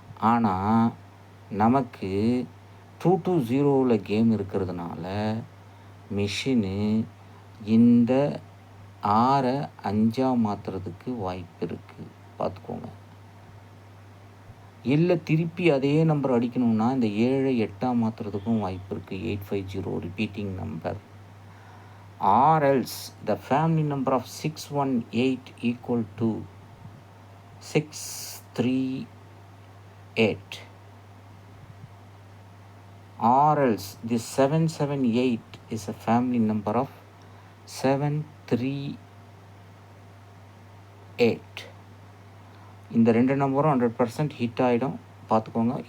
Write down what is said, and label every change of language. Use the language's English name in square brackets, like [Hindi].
[Tamil] ஆனால் நமக்கு 220 கேம் இருக்கிறதுனால மிஷினு இந்த 6 5 மாற்றுறதுக்கு வாய்ப்பு இருக்குது, பார்த்துக்கோங்க. இல்லை திருப்பி அதே நம்பர் அடிக்கணும்னா இந்த 7 8 மாற்றுறதுக்கும் வாய்ப்பு இருக்குது. 850 repeating number. [English] Or else the family number of 618 equal to 638. Or else this 778 is a family number of 738. [Tamil] இந்த 2 நம்பரும் 100% ஹிட் ஆகிடும், பார்த்துக்கோங்க. இதையும் ஃபாலோ பண்ணிக்கோங்க. Along with 750.